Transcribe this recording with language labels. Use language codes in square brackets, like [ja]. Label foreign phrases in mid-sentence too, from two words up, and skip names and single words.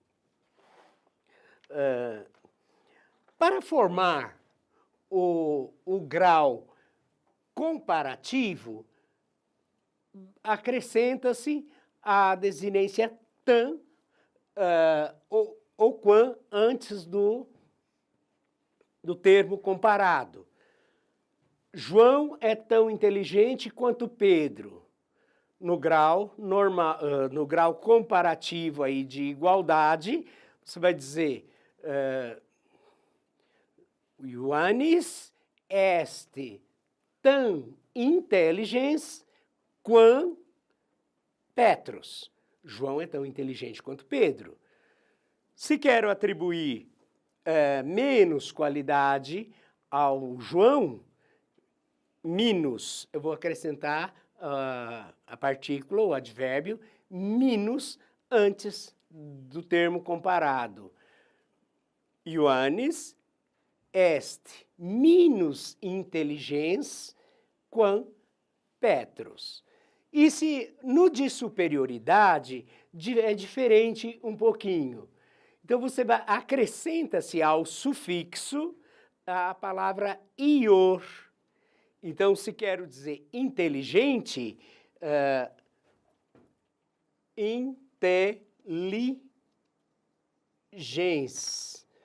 [pt] Para formar o grau comparativo, acrescenta-se a desinência tan ou quan antes do termo comparado. João é tão inteligente quanto Pedro. No grau normal, no grau comparativo aí de igualdade, você vai dizer [la] Ioannis est tan intelligens quam Petrus. [pt] João é tão inteligente quanto Pedro. Se quero atribuir menos qualidade ao João, minus, eu vou acrescentar a partícula, o advérbio, minus antes do termo comparado. [la] Ioannis est minus intelligens quam Petrus. [pt] E se no de superioridade é diferente um pouquinho. Então você acrescenta-se ao sufixo a palavra ior. Então, se quero dizer inteligente, inteligens.